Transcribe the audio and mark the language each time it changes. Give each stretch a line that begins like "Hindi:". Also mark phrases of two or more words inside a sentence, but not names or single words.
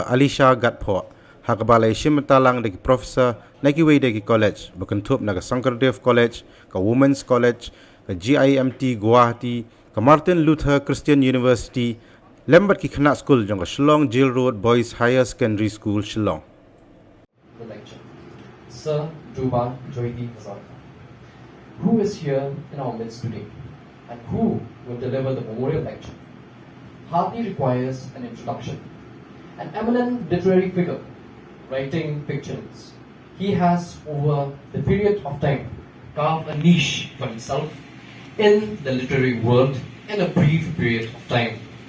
Khasi: Alisha Gatpho hakabala shimtalang da ki Professor Nakiway da ki College bakantup na ka Sankardev College ka Women's College ka GIMT Guwahati ka Martin Luther Christian University lembat ki khana school jong ka Shillong Jail Road Boys Higher Secondary School Shillong.
English: The lecture. Sir Juba Joydi Hazarika, who is here in our midst today and who will deliver the memorial lecture, hardly requires an introduction. An eminent literary figure, writing fictions, he has over the period of time carved a niche for himself in the literary world in a brief period of time.